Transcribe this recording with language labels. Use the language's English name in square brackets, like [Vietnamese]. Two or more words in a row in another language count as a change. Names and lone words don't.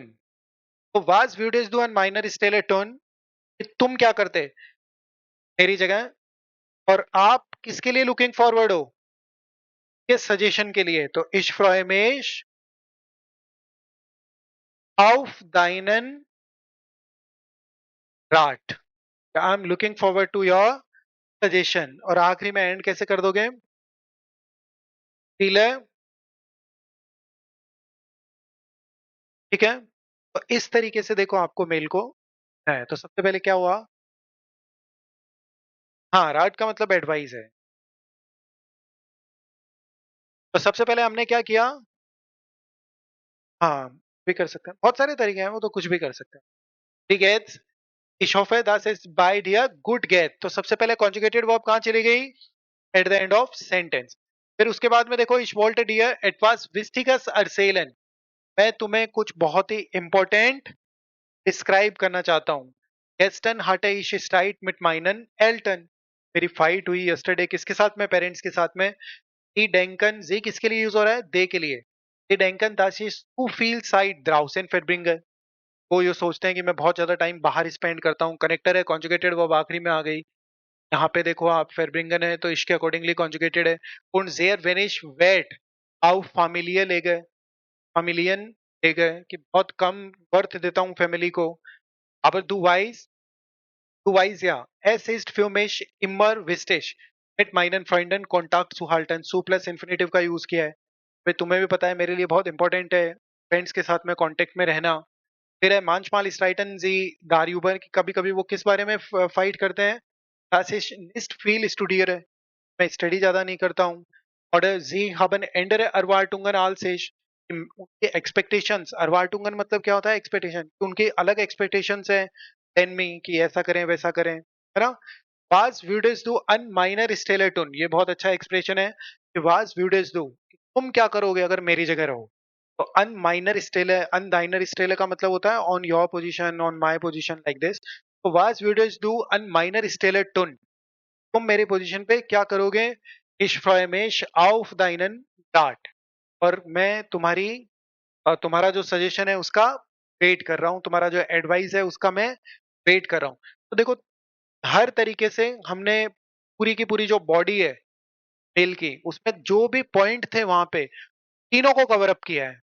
[Hindi] तो [German] was würdest du an meiner Stelle tun, [Hindi] तुम क्या करते मेरी जगह, और आप किसके लिए [English] looking forward [Hindi] हो, के सजेशन के लिए। [German] तो ich freue mich auf deinen Rat, [English] I am looking forward to your suggestion. [Hindi] और आखिरी में एंड कैसे कर दोगे, फील है, ठीक है। तो इस तरीके से देखो आपको मेल को है। तो सबसे पहले क्या हुआ, हाँ राट का मतलब एडवाइस है। तो सबसे पहले हमने क्या किया, हाँ भी कर सकते हैं, बहुत सारे तरीके हैं, वो तो कुछ भी कर सकते हैं। ठीक है, [German] ich hoffe das ist bei dir gut geht। [Hindi] तो सबसे पहले [English] conjugated verb [Hindi] कहाँ चली गई, [English] at the end of sentence. [Hindi] फिर उसके बाद में देखो [German] ich wollte dir etwas Wichtiges erzählen, [Hindi] मैं तुम्हें कुछ बहुत ही [English] important describe [Hindi] करना चाहता हूँ। [German] Gestern hatte ich Streit mit meinen Eltern, [Hindi] मेरी फाइट हुई यस्टरडे किसके साथ में, पेरेंट्स के साथ में। [German] Die denken, sie [Hindi] किसके लिए यूज हो रहा है, दे के लिए। [German] Die denken, dass ich zu viel Zeit draußen verbringe, [Hindi] वो ये सोचते हैं कि मैं बहुत ज्यादा टाइम बाहर स्पेंड करता हूँ। कनेक्टर है, [English] conjugated verb [Hindi] आखिरी में आ गई। यहाँ पे देखो आप फेरब्रिंगन है तो इसके अकॉर्डिंगली कॉन्जुगेटेड है। [German] und sehr wenig Wert auf Familie lege, familien lege, [Hindi] कि बहुत कम वर्थ देता हूँ फैमिली को। [German] aber du weißt ja, es ist für mich immer wichtig mit meinen Freunden Kontakt zu halten, zu [English] plus infinitive [Hindi] का यूज किया है। भाई तुम्हें भी पता है मेरे लिए बहुत इंपॉर्टेंट है फ्रेंड्स के साथ में कांटेक्ट में रहना। फिर है [German] manchmal streiten sie darüber, [Hindi] कि कभी कभी वो किस बारे में फाइट करते हैं, [German] dass ich nicht viel studiere, [Hindi] मैं स्टडी ज्यादा नहीं करता हूँ। [German] और sie haben andere Erwartungen als ich, [Hindi] उनके एक्सपेक्टेशंस, Erwartungen मतलब क्या होता है, एक्सपेक्टेशन, उनकी अलग एक्सपेक्टेशंस है देन मी, कि ऐसा करें वैसा करें, है ना। [German] was würdest du an meiner Stelle tun, [Hindi] ये बहुत अच्छा एक्सप्रेशन है कि [German] was würdest du, [Hindi] तुम क्या करोगे अगर मेरी जगह रहो। तो [German] an meiner Stelle [Hindi] है, [German] an deiner Stelle [Hindi] का मतलब होता है [English] on your position, on my position, like this. [German] तो वास würdest du an meiner Stelle tun? [Hindi] तुम मेरी पोजीशन पे क्या करोगे? [German] Ich freue mich auf deinen Rat. [Hindi] और मैं तुम्हारा जो सजेशन है उसका वेट कर रहा हूँ, तुम्हारा जो एडवाइस है उसका मैं वेट कर रहा हूँ। तो देखो, हर तरीके से हमने पूरी की पूरी जो बॉडी है मेल की, उसमें जो भी पॉइंट थे वहां पे तीनों को कवर अप किया है।